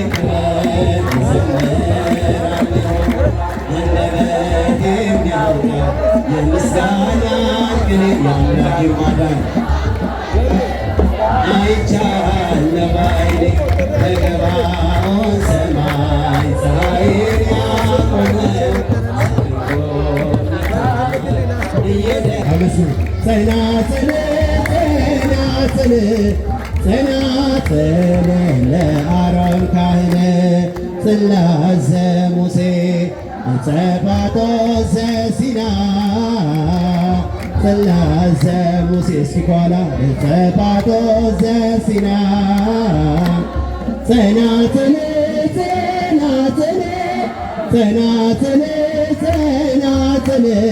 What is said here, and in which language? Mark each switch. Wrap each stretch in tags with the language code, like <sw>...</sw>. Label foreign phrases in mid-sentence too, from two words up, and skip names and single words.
<am>አንደበት የሚያወጣ የምስጋናን ቅኔ የአምላክ ማዳን አይቻለሁ ባይኔ በገባኦን ሰማይ ፀሐይን ያቆመው</am> <gez>ጸናጽል ጸናጽል ጸናጽል ለአሮን ካህን ጽላተ ሙሴ ጸባጦስ ዘሲና ጽላተ ሙሴ እስኪኳላ ጸባጦስ ዘሲና ጸናጽል ጸናጽል ጸናጽል ጸናጽል</gez>